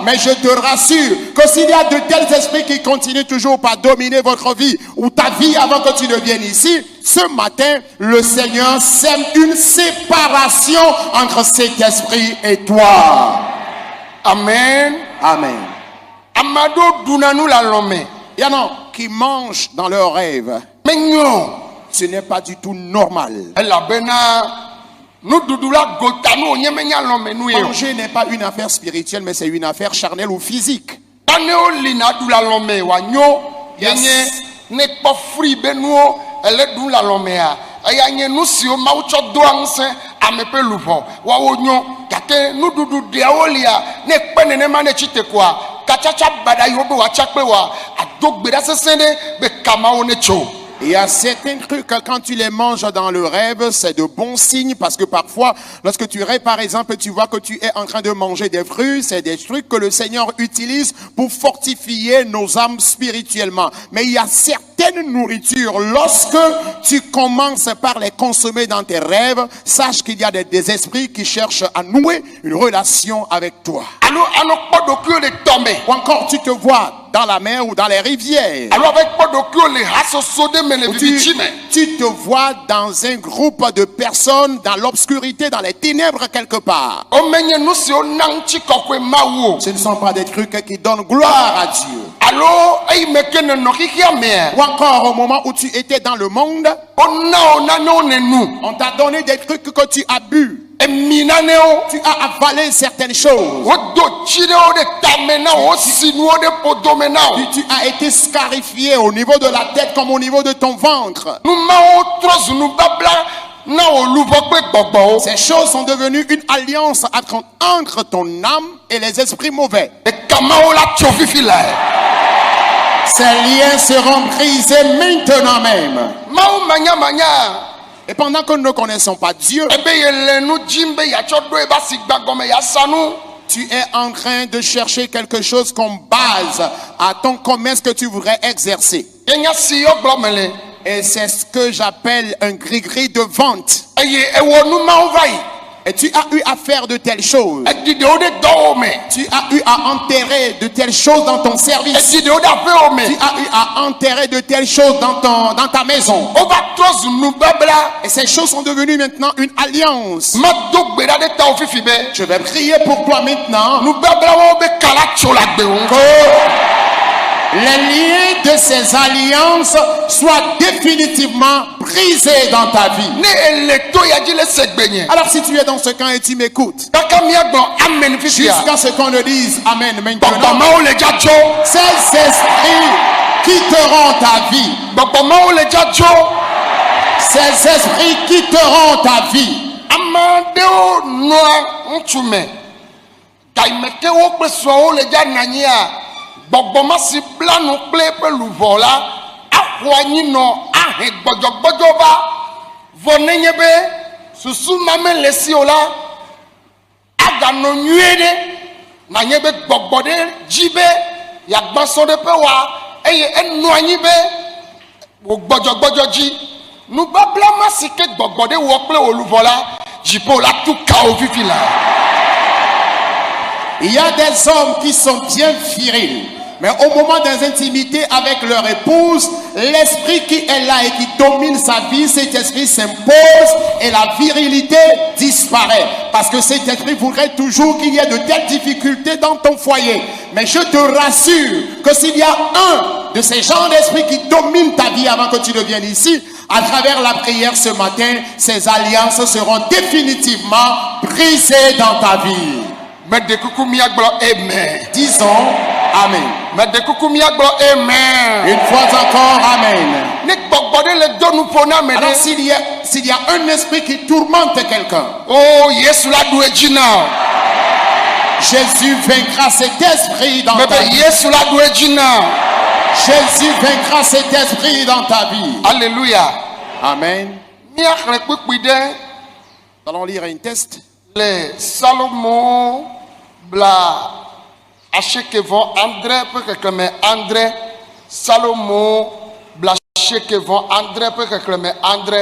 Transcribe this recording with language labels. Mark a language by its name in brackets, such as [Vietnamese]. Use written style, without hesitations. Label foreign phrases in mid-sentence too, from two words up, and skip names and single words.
[French] Mais je te rassure que s'il y a de tels esprits qui continuent toujours par dominer votre vie ou ta vie avant que tu ne viennes ici, ce matin, le Seigneur sème une séparation entre cet esprit et toi. Amen. Amen. [Ewe] Amado dunanu la lɔme. [French] Il y en a qui mangent dans leurs rêves. [Ewe] Menyo. [French] Ce n'est pas du tout normal. [Ewe] Elabena nuɖuɖu la gota nu wonye menya lɔme nu ye o. [French] Manger n'est pas une affaire spirituelle, mais c'est une affaire charnelle ou physique. [Ewe] Nanewo li na ɖu la lɔme wòanyo. Yenye ne kpɔ fri be nuwo ele ɖu la lɔmea. Eya nye nu siwo Mawu tsɔ doa ŋusẽ ame ƒe luʋɔ woawo nyo. Gake nuɖuɖu ɖeawo lia ne kpe nenema ne tsi tekoa katsatsa baɖa yiwo be wòatsa kpe woa ado gbe ɖa sesẽ ɖe be kamawo ne tso. [French] Il y a certains trucs, quand tu les manges dans le rêve, c'est de bons signes parce que parfois, lorsque tu rêves par exemple, tu vois que tu es en train de manger des fruits, c'est des trucs que le Seigneur utilise pour fortifier nos âmes spirituellement. Mais il y a certaines nourritures, lorsque tu commences par les consommer dans tes rêves, sache qu'il y a des esprits qui cherchent à nouer une relation avec toi. [Ewe] Alo anɔkpɔ ɖokuiwo le tɔme. [French] Ou encore tu te vois dans la mer ou dans les rivières. [Ewe] Alo ave kpɔ ɖokuiwo le hasoso ɖe me le vivitsi me. [French] Tu te vois dans un groupe de personnes dans l'obscurité, dans les ténèbres quelque part. [Ewe] Womenye nu siwo na ŋutikɔkɔe Mawu o. [French] Ce ne sont pas des trucs qui donnent gloire à Dieu. [Ewe] Alo eyi me ke nenɔ xixia mea. [French] Ou encore au moment où tu étais dans le monde, [Ewe] Wona wo nanewo ne nu. [French] on t'a donné des trucs que tu as bu. [Ewe] Emi nanewo. [French] Tu as avalé certaines choses. [Ewe] Wodo tsi ɖewo ɖe tame na wo. Wosi nuwo ɖe podome na wo. [French] Tu as été scarifié au niveau de la tête comme au niveau de ton ventre. [Ewe] Nu mawo trɔ zu nubabla na wo luʋɔ kple gbɔgbɔwo. [French] Ces choses sont devenues une alliance entre ton âme et les esprits mauvais. [Ewe] Kamawo la tso fifi la. [French] Ces liens seront brisés maintenant même. [Ewe] Mawu manyamanya. [French] Et pendant que nous ne connaissons pas Dieu, [Ewe] Ebe yele nu dzim be yatsɔ ɖo eba si gba gɔme yasa nu. [French] Tu es en train de chercher quelque chose comme base à ton commerce que tu voudrais exercer. [Ewe] yenya si yo gblɔ me le [French] Et c'est ce que j'appelle un gris-gris de vente. [Ewe] eye ewɔ numawo va yi [French] Et tu as eu à faire de telles choses. [Ewe] edi ɖewo ɖe dɔwɔ me [French] Tu as eu à enterrer de telles choses dans ton service. [Ewe] edi ɖewo ɖe aƒewo me [French] Tu as eu à enterrer de telles choses dans ta maison. [Ewe] wova trɔ zu nubabla [French] Et ces choses sont devenues maintenant une alliance. [Ewe] medo gbe ɖa ɖe tawò fifi be [French] Je vais prier pour toi maintenant [Ewe] nubablawo be kala tso le agbe ŋu. [French] que les liens de ces alliances soient définitivement brisés dans ta vie. [Ewe] ne ele to ya dzi le se gbe nye [French] Alors si tu es dans ce camp et tu m'écoutes, [Ewe] kaka miagbɔ amen fifia [French] jusqu'à ce qu'on ne dise Amen maintenant, [Ewe] gbɔgbɔmawo le dzadzɔ [French] ces esprits quitteront ta vie. [Ewe] gbɔgbɔmawo le dzadzɔ [French] Ces esprits quitteront ta vie. [Ewe] ame aɖewo nɔa ŋutsu me gayime ke wo kple srɔ̃wo le dza nanyia gbɔgbɔma si bla nu kple eƒe luʋɔ la axɔ anyi nɔ ahe gbɔdzɔgbɔdzɔ va vɔ nenye be susu ma mele si o la aganɔ nyuie ɖe nanye be gbɔgbɔ ɖe dzi be yagbãsɔ ɖe ƒe wa eye enɔ anyi be wò gbɔdzɔgbɔdzɔ dzi nubabla ma si ke gbɔgbɔ ɖe wɔ kple wò luʋɔ la dziƒo la tu kawo fifi la. [French] Il y a des hommes qui sont bien virils, mais au moment des intimités avec leur épouse, l'esprit qui est là et qui domine sa vie, cet esprit s'impose et la virilité disparaît. Parce que cet esprit voudrait toujours qu'il y ait de telles difficultés dans ton foyer. Mais je te rassure que s'il y a un de ces genres d'esprit qui domine ta vie avant que tu ne viennes ici, à travers la prière ce matin, ces alliances seront définitivement brisées dans ta vie. [Ewe] Me de kuku miagblɔ amen. [French] Disons Amen. [Ewe] Me de kuku miagblɔ amen. [French] Une fois encore, Amen. [Ewe] Ne gbɔgbɔ ɖe le do nuƒo na ame [French] Alors [Ewe] ɖe. [French] s'il y a un esprit qui tourmente quelqu'un, [Ewe] Oh Yesu la ɖu edzi na o. [French] Jésus vaincra cet esprit dans [Ewe] Me ta be [French] vie. [Ewe] Yesu la ɖu edzi na o. [French] Jésus vaincra cet esprit dans ta vie. Alléluia. Amen. [Ewe] Míaxlẽ kpukpui ɖe [French] Nous allons lire un texte. [Ewe] le Salomo bla asiekɛ-vɔ andre ƒe xexlẽme andre. Salomo bla asiekɛ-vɔ andre ƒe xexlẽme andre.